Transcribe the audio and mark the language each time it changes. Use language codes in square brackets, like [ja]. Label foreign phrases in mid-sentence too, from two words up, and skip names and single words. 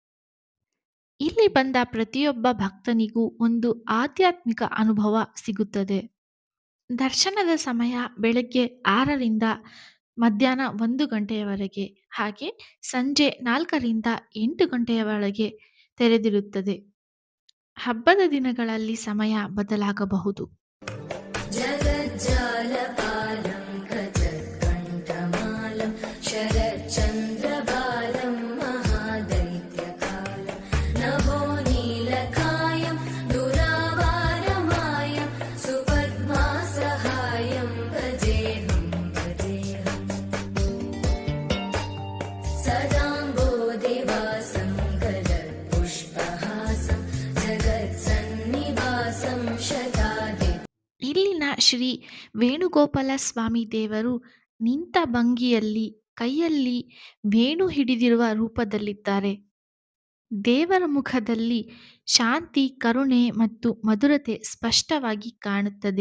[kn] ಇಲ್ಲಿ ಬಂದ ಪ್ರತಿಯೊಬ್ಬ ಭಕ್ತನಿಗೂ ಒಂದು ಆಧ್ಯಾತ್ಮಿಕ ಅನುಭವ ಸಿಗುತ್ತದೆ. ದರ್ಶನದ ಸಮಯ ಬೆಳಗ್ಗೆ 6ರಿಂದ ಮಧ್ಯಾಹ್ನ 1 ಗಂಟೆಯವರೆಗೆ, ಹಾಗೆ ಸಂಜೆ 4ರಿಂದ 8 ಗಂಟೆಯವರೆಗೆ ತೆರೆದಿರುತ್ತದೆ. ಹಬ್ಬದ ದಿನಗಳಲ್ಲಿ ಸಮಯ ಬದಲಾಗಬಹುದು. [sa] जगज्जालपालं गजत्कण्ठमालं शरच्चन्द्रबालं महादैत्यकालं नभो नीलकायं दुरावारमायं सुपद्मासहायं भजेऽहं सदाम्बोधिवासं गदत्पुष्पहासं जगत्सन्निवासं शतादि. [kn] ಇಲ್ಲಿನ ಶ್ರೀ ವೇಣುಗೋಪಾಲ ಸ್ವಾಮಿ ದೇವರು ನಿಂತ ಭಂಗಿಯಲ್ಲಿ ಕೈಯಲ್ಲಿ ವೇಣು ಹಿಡಿದಿರುವ ರೂಪದಲ್ಲಿದ್ದಾರೆ. ದೇವರ ಮುಖದಲ್ಲಿ ಶಾಂತಿ, ಕರುಣೆ ಮತ್ತು ಮಧುರತೆ ಸ್ಪಷ್ಟವಾಗಿ ಕಾಣುತ್ತದೆ.